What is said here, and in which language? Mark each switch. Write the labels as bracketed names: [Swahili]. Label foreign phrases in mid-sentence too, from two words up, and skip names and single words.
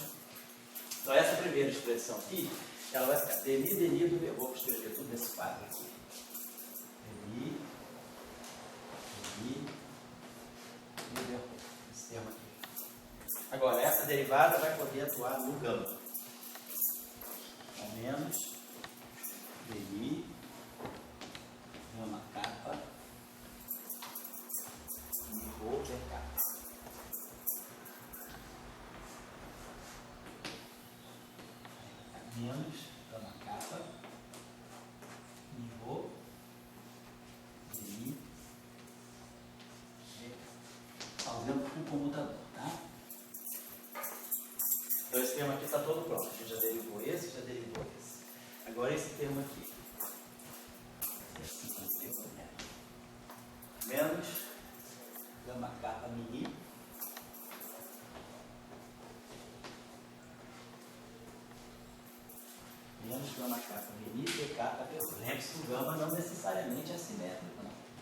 [Portuguese] Então essa primeira expressão aqui, ela vai ficar dni do vou escrever tudo nesse quadro aqui. dni esse termo aqui. Agora, essa derivada vai poder atuar no gama. Ao menos dni gama kappa rho dk. Menos gama kappa rho dni fazendo com o comutador, tá? Então esse termo aqui está todo pronto. A gente já derivou esse, já derivou esse. Agora esse termo aqui. Menos gama kappa mini menos gama kappa mini dk pelo. Lembre-se que o gama não necessariamente é simétrico, não.